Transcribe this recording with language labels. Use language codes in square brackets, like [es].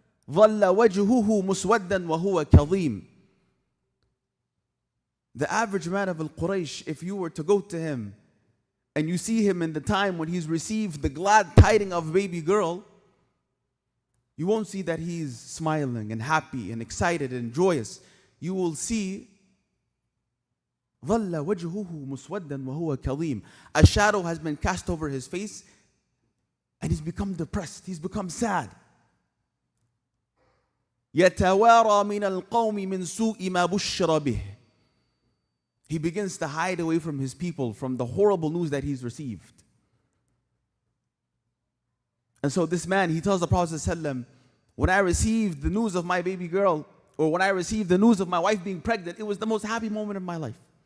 [ar] ظل وجهه مسودا وهو كظيم. [en] The average man of Al-Quraysh, if you were to go to him and you see him in the time when he's received the glad tidings of a baby girl, you won't see that he's smiling and happy and excited and joyous. You will see [ar] ظل وجهه مسودا وهو كظيم. [en] A shadow has been cast over his face and he's become depressed. He's become sad. [ar] يتوارى من القوم من سوء ما بشر به. [en] He begins to hide away from his people from the horrible news that he's received. And so this man, he tells the Prophet ﷺ, when I received the news of my baby girl, or when I received the news of my wife being pregnant, it was the most happy moment of my life.